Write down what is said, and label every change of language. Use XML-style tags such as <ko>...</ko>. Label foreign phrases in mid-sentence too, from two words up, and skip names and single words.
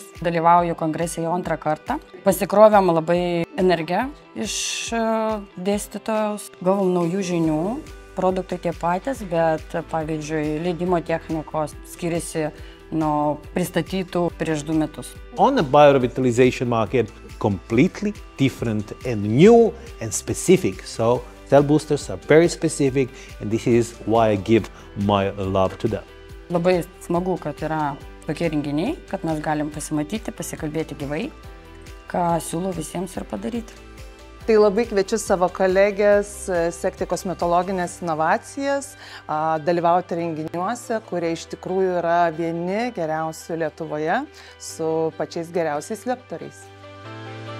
<lt>Dalyvauju kongrese jau antrą kartą. Pasikrovėm labai energiją iš dėstytojos, gavom naujų žinių. Produktai tie patys, bet, pavyzdžiui, leidimo technikos skiriasi nuo pristatytų prieš 2 metus.</lt> <en>On the biorevitalization market, completely different and new and specific. So cell boosters are very specific and this is why I give my love to them.</en> <lt>Labai smagu, kad yra tokie renginiai, kad mes galim pasimatyti, pasikalbėti gyvai, ką siūlau visiems ir padaryti. Tai labai kviečiu savo kolegės sekti kosmetologinės inovacijas, dalyvauti renginiuose, kurie iš tikrųjų yra vieni geriausių Lietuvoje su pačiais geriausiais lektoriais.</lt>